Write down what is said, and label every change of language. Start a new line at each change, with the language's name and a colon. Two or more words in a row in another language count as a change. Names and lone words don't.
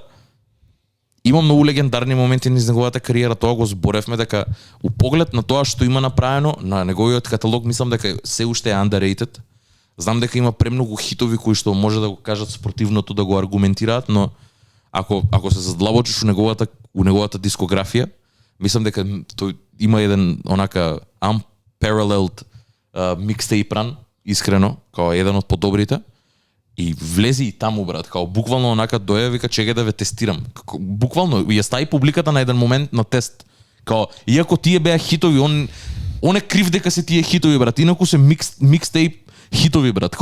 Macedonian: Така да има многу легендарни моменти низ неговата кариера, тоа го зборевме дека у поглед на тоа што има направено на неговиот каталог, мислам дека се уште е underrated. Знам дека има премногу хитови кои што може да го кажат спротивното, да го аргументираат, но ако се задлабочиш у неговата дискографија, мислам дека тој има еден онака
English: unparalleled mixtape run,
Macedonian: искрено, као еден од подобрите. И влези и таму, брат, као буквално онака доја вика чекај да ве тестирам. Буквално ја стави публиката на еден момент на тест. Као иако тие беа хитови, он е крив дека се тие хитови, брат. Инаку се микстейп хитови, брат.